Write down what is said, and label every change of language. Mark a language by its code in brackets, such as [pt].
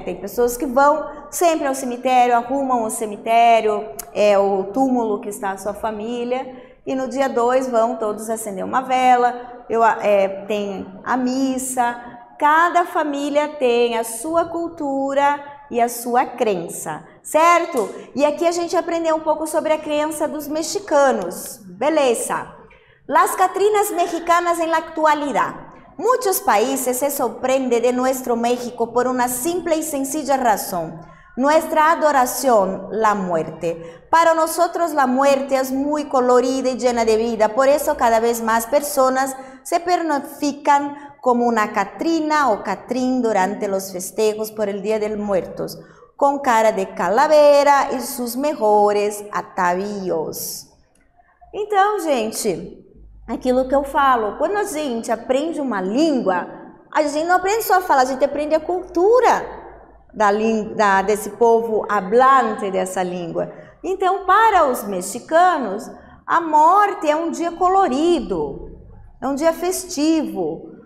[pt] Tem pessoas que vão sempre ao cemitério, arrumam o cemitério, o túmulo que está a sua família, e no dia 2 vão todos acender uma vela, tem a missa. Cada família tem a sua cultura e a sua crença, certo? E aqui a gente aprendeu um pouco sobre a crença dos mexicanos. Beleza. [es] Las Catrinas mexicanas en la actualidad. Muchos países se sorprenden de nuestro México por una simple y sencilla razón. Nuestra adoración, la muerte. Para nosotros la muerte es muy colorida y llena de vida, por eso cada vez más personas se personifican como una Catrina o Catrín durante los festejos por el Día de los Muertos, con cara de calavera e sus mejores atavios. [pt] Então, gente, aquilo que eu falo, quando a gente aprende uma língua, a gente não aprende só a falar, a gente aprende a cultura desse povo hablante dessa língua. Então, para os mexicanos, a morte é um dia colorido, é um dia festivo.